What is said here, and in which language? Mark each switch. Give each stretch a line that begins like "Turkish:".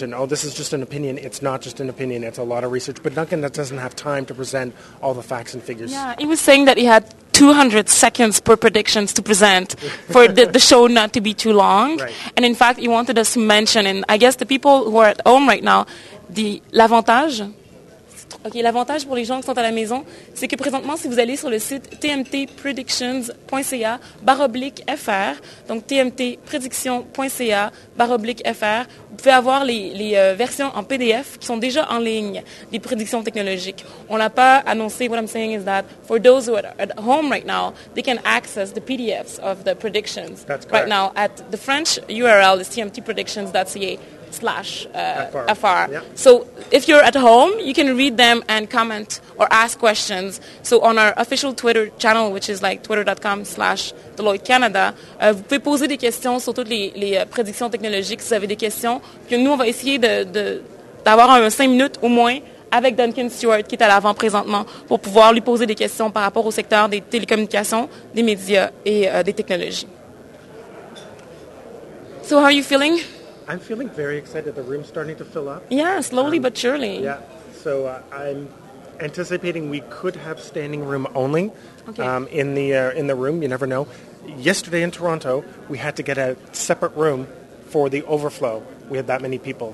English: And, this is just an opinion. It's not just an opinion. It's a lot of research. But Duncan doesn't have time to present all the facts and figures. Yeah, he was saying that he had 200 seconds per predictions to present for the show not to be too long. Right. And in fact, he wanted us to mention, and I guess the people who are at home right now,
French: l'avantage. OK, l'avantage pour les gens qui sont à la maison, c'est que présentement, si vous allez sur le site tmtpredictions.ca/FR, donc tmtpredictions.ca/FR, vous pouvez avoir les versions en PDF qui sont déjà en ligne, des prédictions technologiques. On l'a pas annoncé.
English: What I'm saying is that for those who are at home right now, they can access the PDFs of the predictions. That's correct. Right now at the French URL is tmtpredictions.ca/FR. Yeah. So if you're at home, you can read them and comment or ask questions. So on our official Twitter channel, which is like twitter.com/Deloitte Canada,
French: vous pouvez poser des questions sur toutes les prédictions technologiques si vous avez des questions. Puis nous, on va essayer d'avoir un 5 minutes au moins avec Duncan Stewart, qui est à l'avant présentement, pour pouvoir lui poser des questions par rapport au secteur des télécommunications, des médias et des technologies.
English: So how are you feeling? I'm feeling very excited. The room's starting to fill up. Yeah, slowly but surely. Yeah, so I'm anticipating we could have standing room only in the room. You never know. Yesterday in Toronto, we had to get a separate room for the overflow. We had that many people.